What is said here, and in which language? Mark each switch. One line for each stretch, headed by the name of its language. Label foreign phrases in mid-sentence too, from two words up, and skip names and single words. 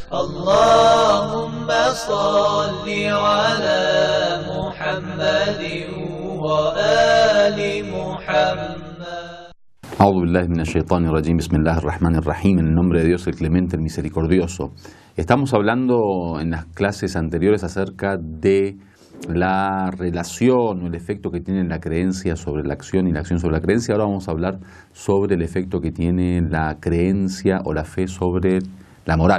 Arabic: اللهم صل على محمد وآل محمد. أعوذ بالله من الشيطان الرجيم. بسم الله الرحمن الرحيم.
Spanish: En el nombre de Dios, el clemente, el misericordioso. Estamos hablando en las clases anteriores acerca de la relación o el efecto que tiene la creencia sobre la acción y la acción sobre la creencia. Ahora vamos a hablar sobre el efecto que tiene la creencia o la fe sobre la moral.